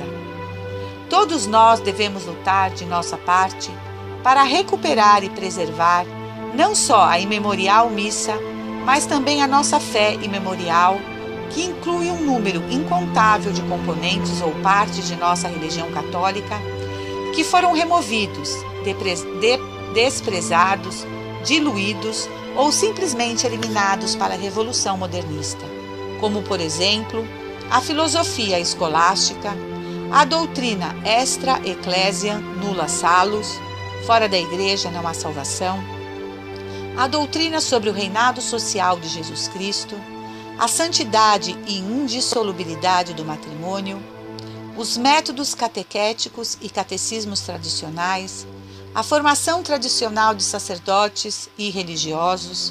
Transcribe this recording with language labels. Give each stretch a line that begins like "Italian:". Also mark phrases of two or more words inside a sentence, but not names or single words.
Portuguese: Todos nós devemos lutar de nossa parte para recuperar e preservar não só a imemorial missa, mas também a nossa fé imemorial, que inclui um número incontável de componentes ou partes de nossa religião católica que foram removidos, desprezados, diluídos ou simplesmente eliminados para a Revolução Modernista, como, por exemplo, a filosofia escolástica, a doutrina
Latin: extra ecclesiam nulla salus,
Portuguese: fora da Igreja não há salvação, a doutrina sobre o reinado social de Jesus Cristo, a santidade e indissolubilidade do matrimônio, os métodos catequéticos e catecismos tradicionais, a formação tradicional de sacerdotes e religiosos,